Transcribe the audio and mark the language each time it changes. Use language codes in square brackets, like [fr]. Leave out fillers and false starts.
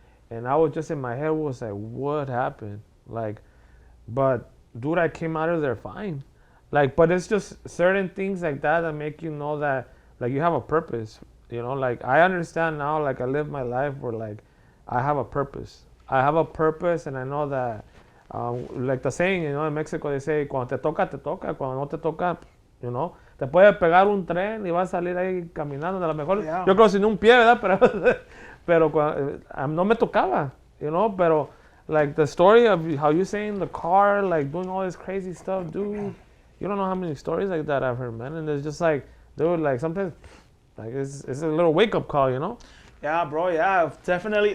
[en] And I was just in my head was like, what happened? Like, but dude, I came out of there fine. Like, but it's just certain things like that make you know that, like, you have a purpose, like, I understand now, like, I live my life where, like, I have a purpose. And I know that, like the saying, in Mexico, they say, [es] cuando te toca, cuando no te toca, te puede pegar un tren y vas a salir ahí caminando, a lo mejor, [en] Yeah. [es] Yo creo sin un pie, ¿verdad? Pero no me tocaba, pero, [en] like, the story of how you saying the car, like, doing all this crazy stuff, dude. You don't know how many stories like that I've heard, man. And it's just like, dude, like sometimes, like it's a little wake up call, Yeah, bro. Yeah, definitely.